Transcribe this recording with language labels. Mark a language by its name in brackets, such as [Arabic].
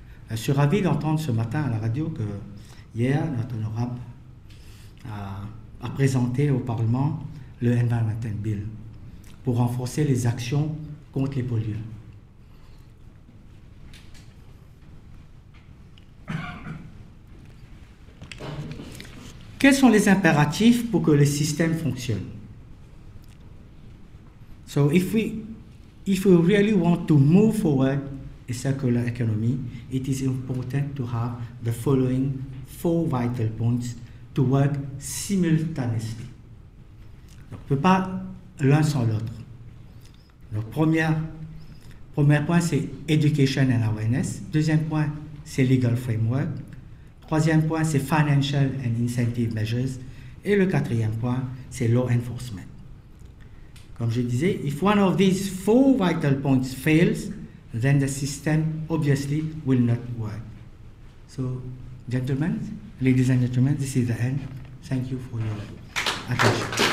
[French] Je suis ravi d'entendre ce matin à la radio que hier, notre honorable a présenté au Parlement le Environmental Bill pour renforcer les actions contre les pollueurs. Quels sont les impératifs pour que le système fonctionne? [English] So if we really want to move forward a circular economy, it is important to have the following 4 vital points to work simultaneously. [French] On ne peut pas l'un sans l'autre. Le premier point, c'est [English] education and awareness. [French] Deuxième point, c'est [English] legal framework. [French] Troisième point, c'est [English] financial and incentive measures. [French] Et le 4e point, c'est [English] law enforcement. [French] Comme je disais, [English] if one of these 4 vital points fails, then the system obviously will not work. So, gentlemen, ladies and gentlemen, this is the end. Thank you for your attention.